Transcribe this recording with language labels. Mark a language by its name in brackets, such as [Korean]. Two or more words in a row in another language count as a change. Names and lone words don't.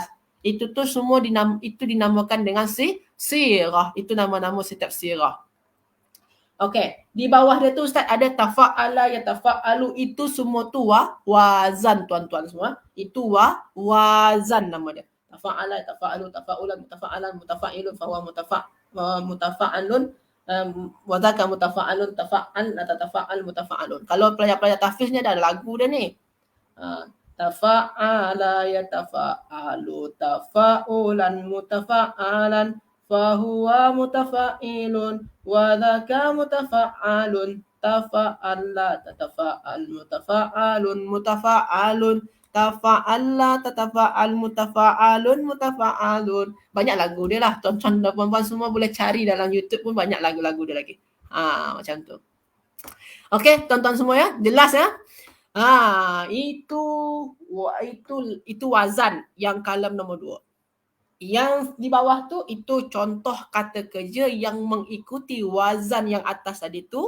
[Malay] Itu tu semua dinamakan dengan sirah. Itu nama-nama setiap sirah. Okey, di bawah dia tu Ustaz ada [Arabic] تفاعل، يتفاعل, [Malay] itu semua tu wazan tuan-tuan semua. Itu wazan nama dia. [Arabic] تفاعل، تفاعل، تفاعلا، متفاعلا، متفاعل، فهو متفاعل، وذاك متفاعل، تفاعل، تتفاعل، متفاعل. [Malay] Kalau pelajar-pelajar tahfiz ni ada lagu dia ni. [Arabic] تفاعل، يتفاعل، تفاعلا، متفاعلا، فهو متفاعل، وذاك متفاعل، تفاعل، تتفاعل، متفاعل، متفاعل، تفاعل، تتفاعل، متفاعل، متفاعل. [Malay] Banyak lagu dia lah. Tuan-tuan dan puan-puan semua boleh cari dalam YouTube pun banyak lagu-lagu dia lagi. Macam tu. Okey, tuan-tuan semua ya. Jelas ya? Itu wazan yang kalam nombor 2. Yang di bawah tu itu contoh kata kerja yang mengikuti wazan yang atas tadi tu.